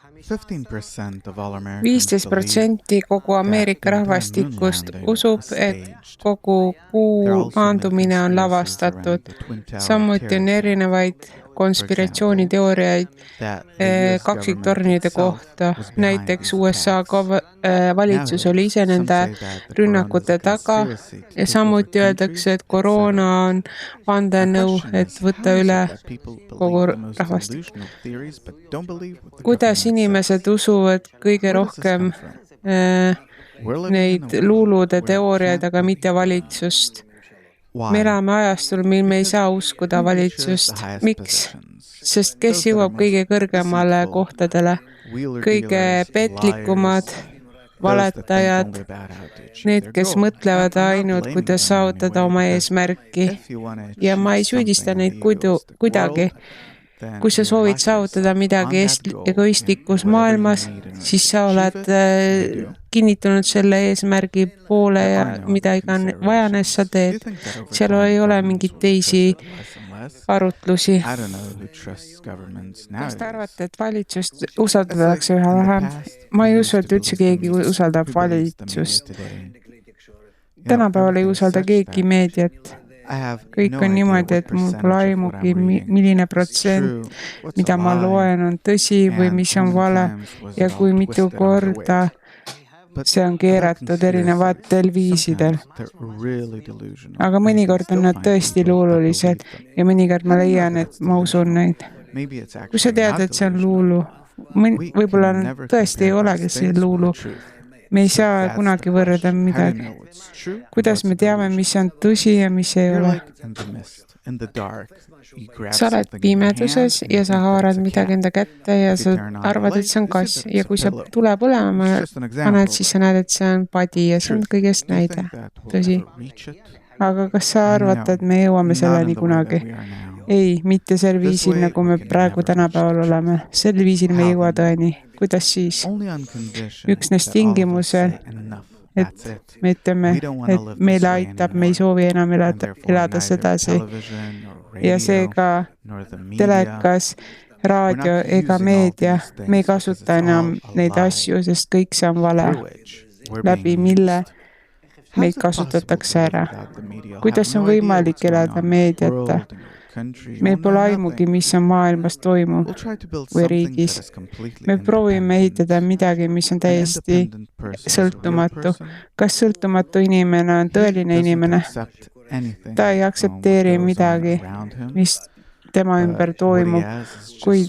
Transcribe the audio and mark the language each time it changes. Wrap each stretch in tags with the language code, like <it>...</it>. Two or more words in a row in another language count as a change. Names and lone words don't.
<en>15% of all Americans believe</en> <et>15% kogu</et> <en>that</en> <et>Ameerika</et> <en>the entire moon</en> <et>rahvastikust</et> <en>landing</en> <et>usub,</et> <en>was</en> <et>et</et> <en>staged.</en> <et>kogu</et> <en>There are</en> <et>kuu</et> <en>also</en> <et>maandumine on</et> <en>conspiracies</en> <et>lavastatud.</et> <en>around the Twin Tower</en> <et>Samuti</et> <en>terror</en> <et>on</et> <en>attack.</en> <et>erinevaid konspiratsiooniteooriaid</et> <en>That the US government</en> <et>kaksiktornide</et> <en>itself</en> <et>kohta.</et> <en>was behind</en> <et>Näiteks</et> <en>these</en> <et>USA</et> <en>attacks.</en> <et>valitsus oli ise</et> <en>Nowadays, some</en> <et>nende</et> <en>say that the corona is</en> <et>rünnakute</et> <en>a</en> <et>taga</et> <en>conspiracy to</en> <et>ja</et> <en>take over</en> <et>samuti öeldakse, et</et> <en>countries,</en> <et>koroona</et> <en>etc.</en> <et>on</et> <en>My</en> <et>vandenõu,</et> <en>question</en> <et>et</et> <en>is,</en> <et>võtta</et> <en>how is</en> <et>üle</et> <en>it that people</en> <et>kogu</et> <en>believe the most</en> <et>rahvastik.</et> <en>delusional theories but don't believe what the</en> <et>Kuidas</et> <en>government</en> <et>inimesed</et> <en>says?</en> <et>usuvad kõige</et> <en>Where does this</en> <et>rohkem</et> <en>come from? We're living in</en> <et>neid</et> <en>a world</en> <et>luulude</et> <en>where you</en> <et>teooriaid,</et> <en>can't</en> <et>aga mitte</et> <en>believe them.</en> <et>valitsust. Me</et> <en>Why?</en> <et>elame ajastul, mil me ei</et> <en>Because</en> <et>saa uskuda</et> <en>who reaches</en> <et>valitsust.</et> <en>the highest</en> <et>Miks?</et> <en>positions?</en> <et>Sest kes</et> <en>Those that are</en> <et>jõuab</et> <en>most</en> <et>kõige kõrgemale</et> <en>deceitful,</en> <et>kohtadele?</et> <en>wheeler</en> <et>Kõige</et> <en>dealers,</en> <et>petlikumad,</et> <en>liars, those that think</en> <et>valetajad,</et> <en>only about how to achieve</en> <et>need,</et> <en>their</en> <et>kes</et> <en>goal.</en> <et>mõtlevad</et> <en>I'm not</en> <et>ainult,</et> <en>blaming</en> <et>kuidas</et> <en>them in any</en> <et>saavutada</et> <en>way,</en> <et>oma</et> <en>because</en> <et>eesmärki.</et> <en>if you want to</en> <et>Ja ma ei</et> <en>achieve</en> <et>süüdista</et> <en>something in</en> <et>neid</et> <en>the egoistic</en> <et>kuidagi.</et> <en>world, then</en> <et>Kui sa</et> <en>you</en> <et>soovid</et> <en>lock</en> <et>saavutada</et> <en>yourself</en> <et>midagi</et> <en>on that goal</en> <et>egoistlikus</et> <en>and whatever you</en> <et>maailmas,</et> <en>need in order</en> <et>siis</et> <en>to</en> <et>sa</et> <en>achieve</en> <et>oled</et> <en>it, you do.</en> <et>kinnitunud selle eesmärgi poole</et> <en>There</en> <et>ja</et> <en>are no</en> <et>mida</et> <en>other</en> <et>iganes vajanes sa</et> <en>considerations. Do you</en> <et>teed.</et> <en>think that over</en> <et>Seal</et> <en>time</en> <et>ei ole</et> <en>governments</en> <et>mingeid</et> <en>will be</en> <et>teisi</et> <en>trusted less and less?</en> <et>arutlusi.</et> <en>I don't know who trusts governments</en> <et>Kas te</et> <en>nowadays.</en> <et>arvate, et valitsust</et> <en>It's like</en> <et>usaldatakse üha</et> <en>in the</en> <et>vähem?</et> <en>past,</en> <et>Ma</et> <en>we</en> <et>ei</et> <en>used</en> <et>usu,</et> <en>to</en> <et>et üldse</et> <en>believe the</en> <et>keegi</et> <en>media.</en> <et>usaldab</et> <en>Who believes the media</en> <et>valitsust.</et> <en>today? You know,</en> <et>Tänapäeval ei</et> <en>everything is</en> <et>usalda</et> <en>such</en> <et>keegi</et> <en>that</en> <et>meediat.</et> <en>I have</en> <et>Kõik</et> <en>no</en> <et>on</et> <en>idea</en> <et>niimoodi,</et> <en>what</en> <et>et mul pole</et> <en>percentage of what</en> <et>aimugi,</et> <en>I'm reading</en> <et>milline</et> <en>is</en> <et>protsent,</et> <en>true, what's a</en> <et>mida ma</et> <en>lie,</en> <et>loen, on tõsi või</et> <en>and</en> <et>mis</et> <en>how</en> <et>on</et> <en>many</en> <et>vale</et> <en>times was</en> <et>ja</et> <en>it all</en> <et>kui mitu</et> <en>twisted another way.</en> <et>korda</et> <en>But</en> <et>see on</et> <en>other</en> <et>keeratud erinevatel viisidel.</et> <en>conspiracies, sometimes they're really delusional,</en> <et>Aga</et> <en>and you can</en> <et>mõnikord</et> <en>still</en> <et>on nad</et> <en>find</en> <et>tõesti</et> <en>people that</en> <et>luululised</et> <en>believe them.</en> <et>ja mõnikord ma</et> <en>How do you know</en> <et>leian,</et> <en>that</en> <et>et</et> <en>it's</en> <et>ma usun</et> <en>delusional?</en> <et>neid.</et> <en>Maybe it's</en> <et>Kui sa</et> <en>actually</en> <et>tead,</et> <en>not</en> <et>et see on</et> <en>delusional.</en> <et>luulu,</et> <en>We</en> <et>võib-olla</et> <en>can never</en> <et>tõesti ei</et> <en>compare</en> <et>olegi</et> <en>those</en> <et>see</et> <en>things with the</en> <et>luulu.</et> <en>truth.</en> <et>Me ei</et> <en>So</en> <et>saa</et> <en>that's the</en> <et>kunagi võrrelda</et> <en>question. How do you</en> <et>midagi.</et> <en>know what's true and</en> <et>Kuidas me</et> <en>what's</en> <et>teame,</et> <en>delusional?</en> <et>mis on tõsi ja mis ei</et> <en>You're</en> <et>ole?</et> <en>like in the mist, in the dark. You grab</en> <et>Sa oled</et> <en>something in your hand</en> <et>pimeduses</et> <en>and you</en> <et>ja sa</et> <en>think that</en> <et>haarad</et> <en>it's a</en> <et>midagi</et> <en>cat.</en> <et>enda kätte ja</et> <en>If you</en> <et>sa</et> <en>turn on the</en> <et>arvad, et</et> <en>light,</en> <et>see on</et> <en>you see</en> <et>kass.</et> <en>that</en> <et>Ja</et> <en>it's a</en> <et>kui sa</et> <en>pillow.</en> <et>tule põlema</et> <en>It's just an</en> <et>paned,</et> <en>example.</en> <et>siis sa näed, et see on padi ja see on</et> <en>Truth.</en> <et>kõigest</et> <en>Do you</en> <et>näide.</et> <en>think that we'll</en> <et>Tõsi.</et> <en>ever reach it?</en> <et>Aga kas sa arvad, et me jõuame</et> <en>Not</en> <et>selleni</et> <en>in the way</en> <et>kunagi?</et> <en>that we are now.</en> <et>Ei, mitte sel</et> <en>This</en> <et>viisil,</et> <en>way</en> <et>nagu</et> <en>we</en> <et>me</et> <en>can</en> <et>praegu</et> <en>never reach</en> <et>tänapäeval</et> <en>the</en> <et>oleme.</et> <en>truth.</en> <et>Sel viisil me ei</et> <en>How</en> <et>jõua</et> <en>then?</en> <et>tõeni. Kuidas siis?</et> <en>Only on condition</en> <et>Üksnes</et> <en>that all of us</en> <et>tingimusel,</et> <en>say enough.</en> <et>et</et> <en>That's it.</en> <et>me ütleme,</et> <en>We don't wanna</en> <et>et</et> <en>live</en> <et>meile</et> <en>this way</en> <et>aitab, me ei</et> <en>anymore.</en> <et>soovi enam</et> <en>And therefore</en> <et>elada</et> <en>neither</en> <et>sedasi.</et> <en>television nor</en> <et>Ja</et> <en>radio</en> <et>seega</et> <en>nor the media,</en> <et>telekas, raadio</et> <en>We're not</en> <et>ega</et> <en>using all</en> <et>meedia,</et> <en>these things</en> <et>me ei</et> <en>because</en> <et>kasuta</et> <en>it's</en> <et>enam</et> <en>all a</en> <et>neid</et> <en>lie,</en> <et>asju, sest kõik see on vale,</et> <en>through which we're</en> <et>läbi</et> <en>being</en> <et>mille</et> <en>used.</en> <et>meid</et> <en>How's it possible</en> <et>kasutatakse</et> <en>to live</en> <et>ära.</et> <en>without the media? You'll</en> <et>Kuidas</et> <en>have</en> <et>on</et> <en>no idea</en> <et>võimalik</et> <en>what's going</en> <et>elada</et> <en>on in your</en> <et>meediata?</et> <en>world, in your country. You</en> <et>Meil</et> <en>won't know</en> <et>pole aimugi,</et> <en>nothing.</en> <et>mis on maailmas toimub</et> <en>We'll try to build</en> <et>või</et> <en>something</en> <et>riigis.</et> <en>that is completely</en> <et>Me proovime ehitada</et> <en>independent.</en> <et>midagi, mis on</et> <en>An</en> <et>täiesti</et> <en>independent person is a real</en> <et>sõltumatu.</et> <en>person.</en> <et>Kas sõltumatu inimene on</et> <en>He</en> <et>tõeline</et> <en>doesn't</en> <et>inimene?</et> <en>accept anything</en> <et>Ta ei</et> <en>from what</en> <et>aktsepteeri</et> <en>goes on</en> <et>midagi,</et> <en>around him,</en> <et>mis tema ümber</et> <en>but what he</en> <et>toimub,</et> <en>has is just</en> <et>kuid</et>